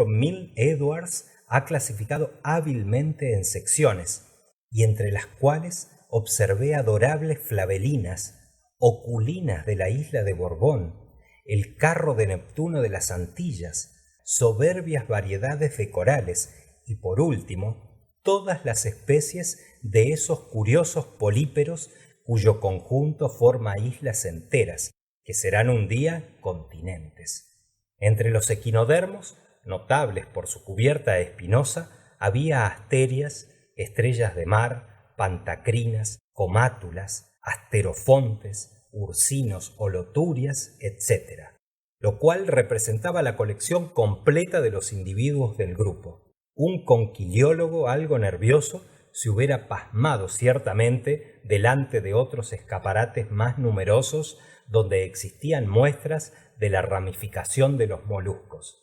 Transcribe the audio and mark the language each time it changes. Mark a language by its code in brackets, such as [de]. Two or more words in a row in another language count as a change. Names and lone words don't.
[es] Milne Edwards ha clasificado hábilmente en secciones, y entre las cuales observé adorables flavelinas, oculinas de la isla de Borbón, el carro de Neptuno de las Antillas, soberbias variedades de corales y, por último, todas las especies de esos curiosos políperos cuyo conjunto forma islas enteras, que serán un día continentes. Entre los equinodermos, notables por su cubierta espinosa, había asterias, estrellas de mar, pantacrinas, comátulas, asterofontes, ursinos, holoturias, etc., lo cual representaba la colección completa de los individuos del grupo. Un conquiliólogo algo nervioso se hubiera pasmado ciertamente delante de otros escaparates más numerosos donde existían muestras de la ramificación de los moluscos.